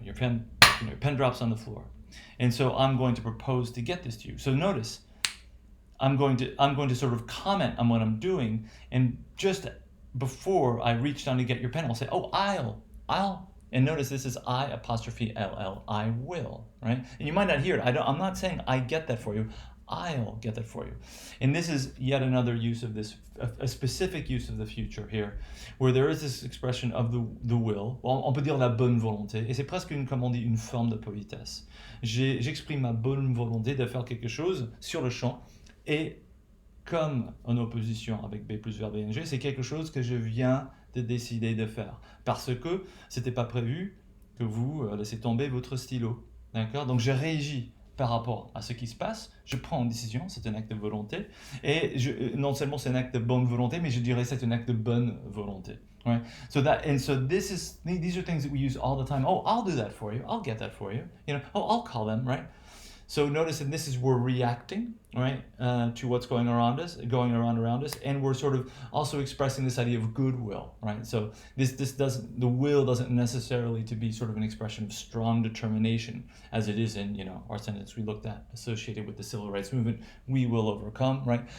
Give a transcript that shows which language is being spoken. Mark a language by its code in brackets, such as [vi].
[en] Your pen drops on the floor, and so I'm going to propose to get this to you. So notice, I'm going to sort of comment on what I'm doing, and just before I reach down to get your pen, I'll say, "Oh, I'll." And notice this is I apostrophe LL, I will, right? And you might not hear it. I'm not saying I get that for you. I'll get that for you. And this is yet another use of this, a specific use of the future here, where there is this expression of the will. [fr] On peut dire la bonne volonté, et c'est presque une forme de politesse. J'exprime ma bonne volonté de faire quelque chose sur le champ, et comme en opposition avec B plus verbe ing, c'est quelque chose que je viens de décider de faire, parce que c'était pas prévu que vous laissez tomber votre stylo. D'accord? Donc je réagis par rapport à ce qui se passe, je prends une décision, c'est un acte de volonté, et non seulement c'est un acte de bonne volonté, mais je dirais c'est un acte de bonne volonté. [en] Right? These are things that we use all the time. Oh, I'll do that for you. I'll get that for you. Oh, I'll call them, right? So notice that this is, we're reacting, right, to what's going around us, and we're sort of also expressing this idea of goodwill, right? So the will doesn't necessarily to be sort of an expression of strong determination, as it is in, our sentence we looked at associated with the civil rights movement, we will overcome, right?